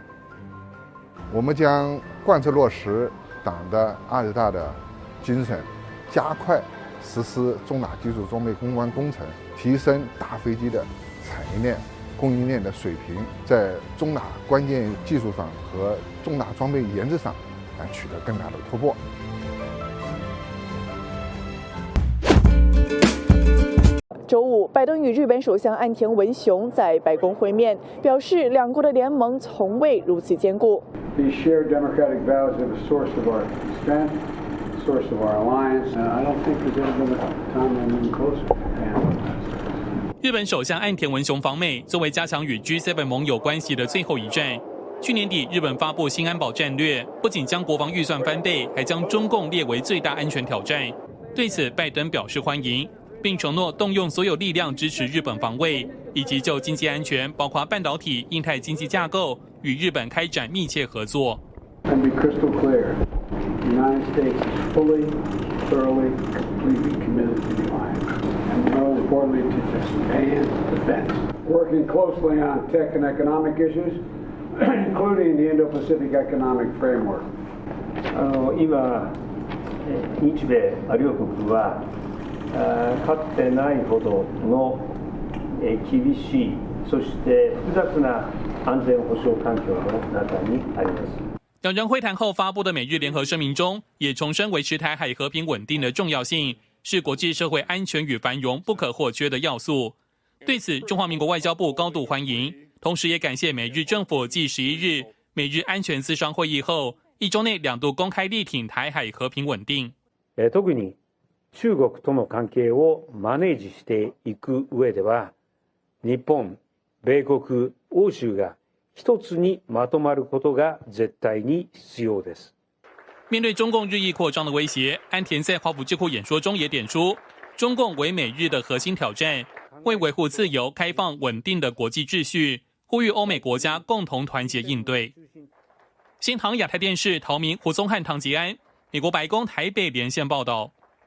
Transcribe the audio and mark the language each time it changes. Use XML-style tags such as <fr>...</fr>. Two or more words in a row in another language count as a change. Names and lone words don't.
<zh>我们将贯彻落实党的20大的精神，加快实施中打技术装备攻关工程，提升大飞机的产业链、供应链的水平，在中打关键技术上和中打装备研制上取得更大的突破。周五，拜登与日本首相岸田文雄在白宫会面，表示两国的联盟从未如此坚固。</zh> <en>These shared democratic values are the source of our strength, source of our alliance. I don't think there's ever been a time when we're closer.</en> <zh>日本首相岸田文雄访美，作为加强与 G7 盟友关系的最后一站。去年底，日本发布新安保战略，不仅将国防预算翻倍，还将中共列为最大安全挑战。对此，拜登表示欢迎，并承诺动用所有力量支持日本防卫，以及就经济安全，包括半导体、印太经济架构，与日本开展密切合作。</zh> <en>And be crystal clear, the United States is fully, thoroughly, completely committed to the alliance, and more importantly, to Japan's defense. Working closely on tech and economic issues, including the Indo-Pacific Economic Framework.</en> <ja>今、日米両国はかつてないほどの厳しい、そして複雑な安全保障環境の中にあります。</ja> <zh>两人会谈后发布的美日联合声明中，也重申维持台海和平稳定的重要性，是国际社会安全与繁荣不可或缺的要素。对此，中华民国外交部高度欢迎，同时也感谢美日政府继11日美日安全磋商会议后，1周内2度公开力挺台海和平稳定。</zh> <ja>特に中国との関係をマネージしていく上では、日本、米国、欧州が一つにまとまることが絶対に必要です。</ja> <zh>面对中共日益扩张的威胁，岸田在华府智库演说中也点出，中共为美日的核心挑战，为维护自由、开放、稳定的国际秩序，呼吁欧美国家共同团结应对。新唐亚太电视陶明、胡宗汉、唐吉安，美国白宫台北连线报道。</zh>